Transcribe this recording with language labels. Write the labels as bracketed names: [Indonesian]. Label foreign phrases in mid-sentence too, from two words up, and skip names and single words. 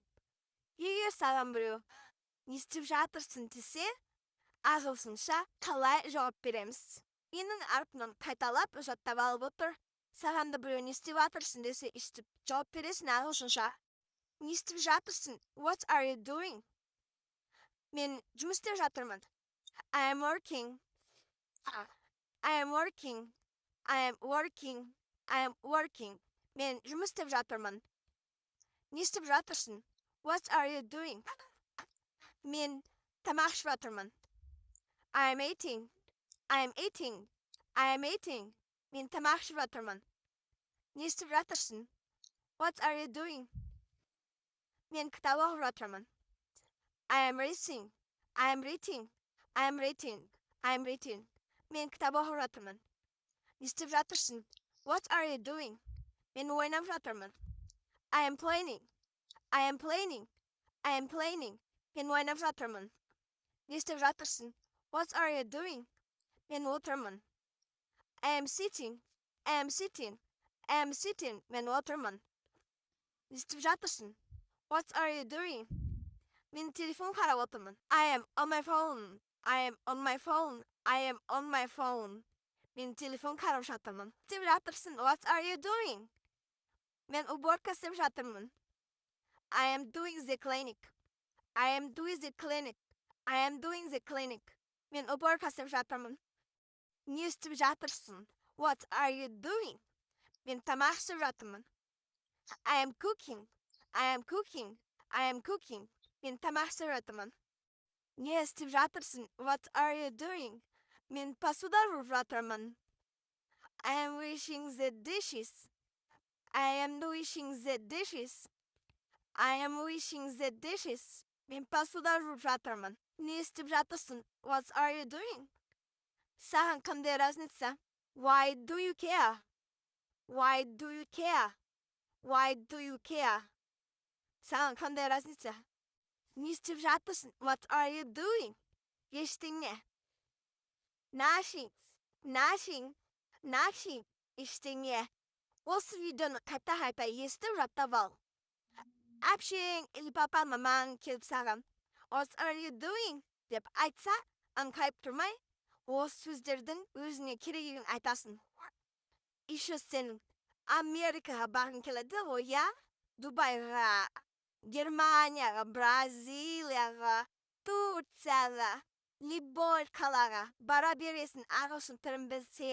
[Kazakh] Егер саған біреу не істеп жатырсың десе, ағылшынша қалай жауап береміз? Менің әрпімнен қайталап жаттап алып отыр. Саған да біреу не істеп жатырсың десе, естіп жауап бересің ағылшынша. Не істеп жатырсың? [English] What are you doing? [Kazakh] Мен жұмыс істеп жатырмын. [English] I am working. I am working. I am working. I am working. [Kazakh] Мен жұмыс істеп жатырмын. Не істеп жатырсың? [English] What are you doing? [Kazakh] Мен тамақ ішіп жатырмын. [English] I am eating. I am eating. I am eating. [Kazakh] Мен тамақ ішіп жатырмын. Не істеп жатырсың? [English] What are you doing? [Kazakh] Мен кітап оқып жатырмын. [English] I am reading. I am reading. I am reading. I am reading. [Kazakh] Мен кітап оқып жатырмын. Не істеп жатырсың? [English] What are you doing? [Kazakh] Мен ойнап жатырмын. [English] I am playing. I am playing. I am playing. [Kazakh] Мен ойнап жатырмын. Не істеп жатырсың? [English] What are you doing? [Kazakh] Мен отырмын. [English] I am sitting. I am sitting. I am sitting. [Kazakh] Мен отырмын. Не істеп жатырсың? [English] What are you doing? [Kazakh] Мен телефон қарап отырмын. [English] I am on my phone. I am on my phone. I am on my phone. [Kazakh] Мен телефон қарап жатырмын. Не істеп жатырсың? [English] What are you doing? [Kazakh] Мен уборка істеп жатырмын. [English] I am doing the clinic. I am doing the clinic. I am doing the clinic. [Kazakh] Мен уборка істеп жатырмын. Не істеп жатырсың? [English] What are you doing? [Kazakh] Мен тамақ ішіп жатырмын. [English] I am cooking. I am cooking. I am cooking. [Kazakh] Мен тамақ ішіп жатырмын. Не істеп жатырсың? [English] What are you doing? [Kazakh] Мен посуда жуып жатырмын. [English] I am washing the dishes. I am washing the dishes. I am washing the dishes. [Kazakh] Мен посуда жуып жатырмын. Не істеп жатырсың? [English] What are you doing? [Kazakh] Саған қандай разница? [English] Why do you care? Why do you care? Why do you care? [Kazakh] Саған қандай разница? Не істеп жатырсың? [English] What are you doing? [Kazakh] Ештеңе. Nothing. [English] Nothing. Nothing. [Kazakh] Ештеңе. Осы видеоны қайта естіп жаттап ал. Әпшең или папаң мамаң келіп саған [English] What are you doing? [Kazakh] деп айтса, аңқайып тұрмай, осы сөздердің өзіңе керегін айтасың. Еще сен Америкаға барғың келеді ғой, я? Дубайға, Германияға, Бразилияға, Турцияға, любой қалаға бара бересің ағылшын тілін білсең.